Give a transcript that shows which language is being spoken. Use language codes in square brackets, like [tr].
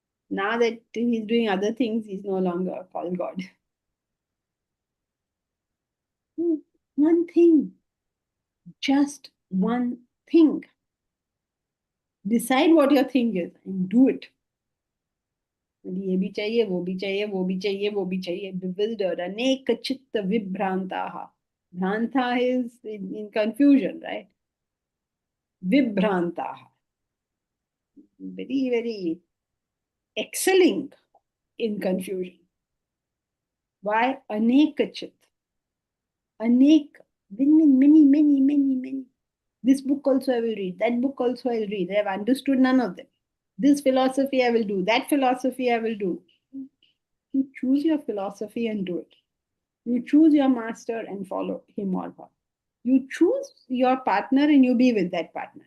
[en] Now that he's doing other things, he's no longer called God. One thing. Just one thing. Decide what your thing is and do it. [hi] ये भी चाहिए वो भी चाहिए वो भी चाहिए वो भी चाहिए [en] bewildered [sa] अनेक चित्त विभ्रांताः Bhranta [en] is in confusion, right? Vibhrantaः very very excelling in confusion. Why? [sa] अनेक चित्त अनेक [en] many. This book also I will read, that book also I will read. I have understood none of them. This philosophy I will do, that philosophy I will do. You choose your philosophy and do it. You choose your master and follow him or her. You choose your partner and you be with that partner.